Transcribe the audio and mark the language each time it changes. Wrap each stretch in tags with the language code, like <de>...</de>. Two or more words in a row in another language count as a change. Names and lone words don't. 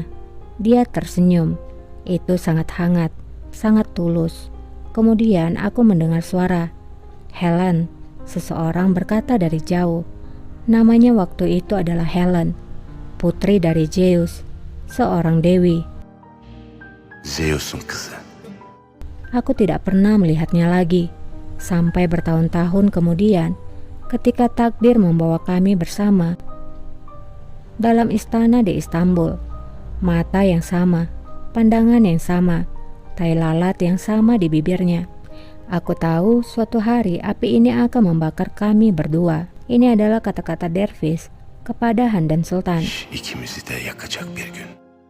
<id>Dia tersenyum. Itu sangat hangat, sangat tulus. Kemudian aku mendengar suara. Helen, seseorang berkata dari jauh. Namanya waktu itu adalah Helen, putri dari Zeus, seorang dewi.</id> <tr>Zeus'un kızı.</tr> <id>Aku tidak pernah melihatnya lagi, sampai bertahun-tahun kemudian, ketika takdir membawa kami bersama dalam istana di Istanbul. Mata yang sama, pandangan yang sama, tai lalat yang sama di bibirnya. Aku tahu suatu hari api ini akan membakar kami berdua. Ini adalah kata-kata Dervis kepada Handan Sultan.</id> <tr>İkimizi de yakacak bir gün.</tr>